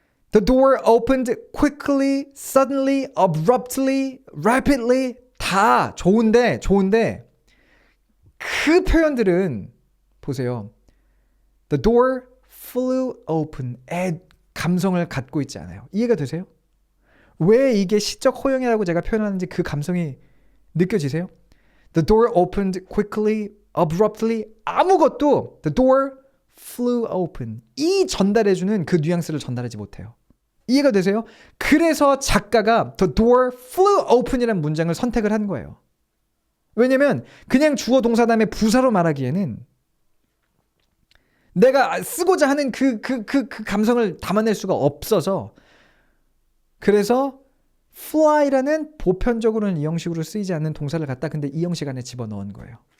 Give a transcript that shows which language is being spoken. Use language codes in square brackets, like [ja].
[en] The door opened quickly, suddenly, abruptly, rapidly. [ko] 다 좋은데 그 표현들은 보세요. [en] The door flew open [ko] 의 감성을 갖고 있지 않아요. 이해가 되세요? 왜 이게 시적 호용이라고 제가 표현하는지 그 감성이 느껴지세요? [en] The door opened quickly, abruptly. [ko] 아무것도 [en] the door flew open. [ko] 이 전달해주는 그 뉘앙스를 전달하지 못해요. 이해가 되세요? 그래서 작가가 [en] the door flew open [ko] 이라는 문장을 선택을 한 거예요. 왜냐면 그냥 주어 동사 다음에 부사로 말하기에는 내가 쓰고자 하는 그 감성을 담아낼 수가 없어서 그래서 fly라는 보편적으로는 이 형식으로 쓰이지 않는 동사를 갖다 근데 이 형식 안에 집어넣은 거예요.